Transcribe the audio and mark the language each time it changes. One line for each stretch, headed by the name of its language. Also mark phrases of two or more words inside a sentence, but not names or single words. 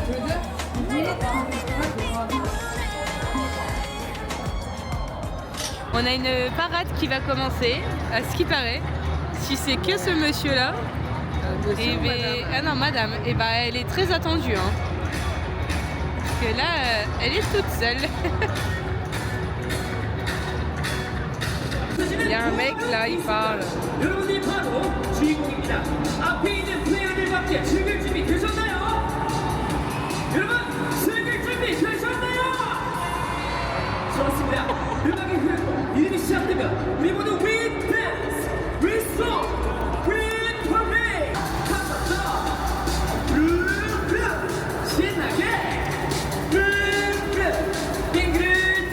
French: On a une parade qui va commencer, à ce qui paraît. Si c'est que ce monsieur-là, Monsieur, ah non, madame, et bah elle est très attendue. Hein. Parce que là, elle est toute seule. Il y a un mec là, il parle.
Korean: 여러분이 바로 주인공입니다. 앞에 있는 플레이어들과 함께 즐길 준비 되셨나요? 여러분 즐길 준비 되셨나요? 좋습니다. 음악이 흐르고 이름이 시작되면 우리 모두
English: We Dance, We Song, We Parade
Korean: 한번더 르르 신나게 르르 빙그릇